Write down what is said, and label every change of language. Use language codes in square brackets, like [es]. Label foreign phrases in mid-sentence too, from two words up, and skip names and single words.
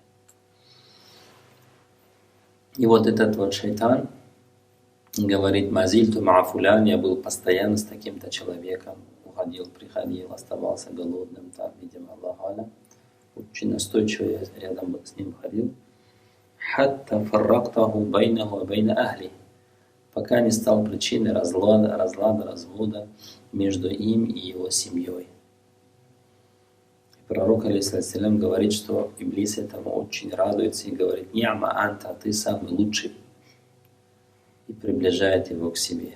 [ru] И вот этот вот шайтан говорит, [ar] «ما زلت مع فلان», [ru] я был постоянно с таким-то человеком, уходил, приходил, оставался голодным, там, видимо, [ar] الله أعلى. [ru] Очень настойчиво я рядом с ним ходил. [ar] «حتى فرقته بينه وبين أهلي», [ru] пока не стал причиной разлада, развода между им и его семьей. Пророк, алейхиссалям, говорит, что Иблис этому очень радуется и говорит, [ar] «نعم أنت», [ru] ты самый лучший, и приближает его к себе.